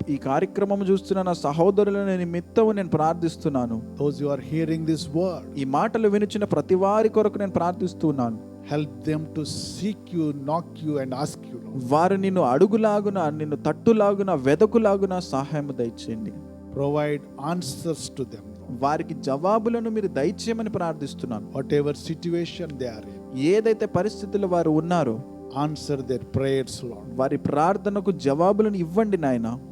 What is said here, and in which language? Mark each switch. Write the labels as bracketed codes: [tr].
[te] ఈ కార్యక్రమం చూస్తున్న నా సహోదరులను నిమిత్తము నేను ప్రార్థిస్తున్నాను. [en] Those who are hearing this word, [te] ఈ మాటలు వినుచున్న ప్రతి వారి కొరకు నేను ప్రార్థిస్తున్నాను. [en] help them to seek you, knock you and ask you, Lord. [te] వారు నిన్ను అడుగులాగున, నిన్ను తట్టులాగున, వెదకులాగున సహాయము దయచేయండి. [en] Provide answers to them, Lord. [te] వారికి జవాబులను మీరు దయచేయమని ప్రార్థిస్తున్నాను. [en] Whatever situation they are in, [te] ఏదైతే పరిస్థితుల్లో వారు ఉన్నారో [en] answer their prayers, Lord. [te] వారి ప్రార్థనకు జవాబులను ఇవ్వండి నాయన.